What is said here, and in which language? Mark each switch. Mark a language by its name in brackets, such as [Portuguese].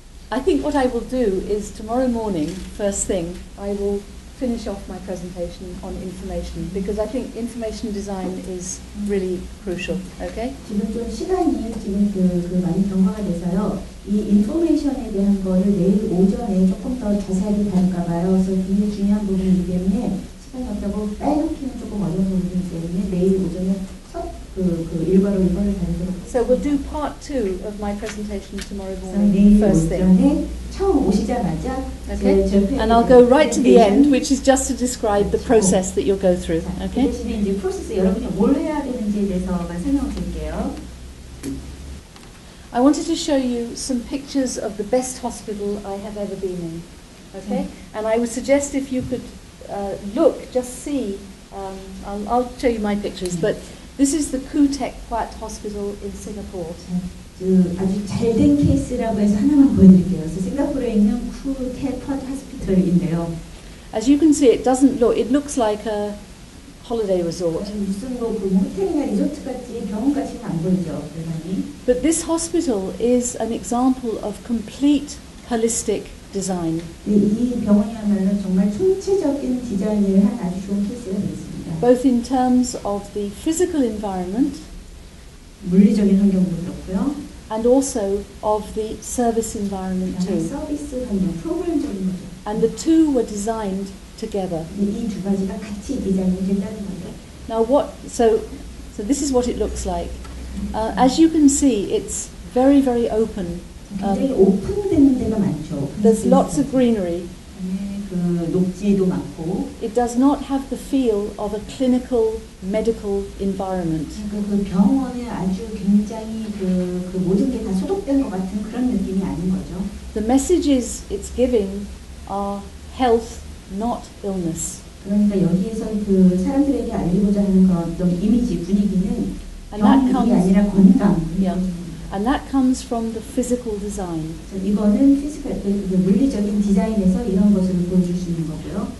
[English] I think what I will do is tomorrow morning, first thing, I will finish off my presentation on information because I think information design is really crucial. Okay? [Korean] 지금 좀 시간이 지금 그 많이 경과가 돼서요. 이 인포메이션에 대한 거를 내일 오전에 조금 더 자세하게 다룰까 봐요. 그래서 굉장히 중요한 부분이기 때문에 시간이 없다고 빼놓기는 조금 어려운 부분이기 때문에 내일 오전에 일과로 이거를 다루도록 하겠습니다. [English] So we'll do part 2 of my presentation tomorrow [Korean] 내일 [English] morning, first thing. [Korean] 오전에 처음 오시자마자 [English] Okay? And I'll go right to the end, which is just to describe the process that you'll go through. Okay? [Korean] 그 대신에 이제 프로세스 여러분이 뭘 해야 되는지에 대해서만 설명을 드릴게요. [English] I wanted to show you some pictures of the best hospital I have ever been in. Okay? And I would suggest if you could look, just see, I'll show you my pictures, but this is the Kutek Quat Hospital in Singapore. [Korean] 아주 잘된 케이스라고 해서 하나만 보여드릴게요. 그래서 싱가포르에 있는 쿠텍 쿼트 호스피털인데요. [English] As you can see, it looks like a holiday resort. [Korean] 무슨 뭐 호텔이나 리조트 같이 병원 같이는 안 보이죠, 대단히. [English] But this hospital is an example of complete holistic design. [Korean] 이 병원이야말로 정말 총체적인 디자인을 한 아주 좋은 케이스가 되겠습니다. [English] Both in terms of the physical environment, [Korean] 물리적인 환경도 그렇고요. [English] and also of the service environment too. [Korean] 서비스 환경, 프로그램적인 거죠. [English] And the two were designed together. [Korean] 이 두 가지가 같이 디자인이 된다는 거죠. [English] Now so this is what it looks like. As you can see, it's very, very open. [Korean] 굉장히 오픈되는 데가 많죠. [English] There's lots of greenery. [Korean] 그 녹지도 많고. [English] It does not have the feel of a clinical medical environment. [Korean] 그 병원에 아주 굉장히 그 모든 게 다 소독된 것 같은 그런 느낌이 아닌 거죠. [English] The messages it's giving are health, not illness. [Korean] 그러니까 여기에서 그 사람들에게 알리고자 하는 그런 어떤 이미지 분위기는 병이 아니라 건강. [English] And that comes from the physical design. [Korean] 이거는 피지컬, 물리적인 디자인에서 이런 것을 보여줄 수 있는 거고요.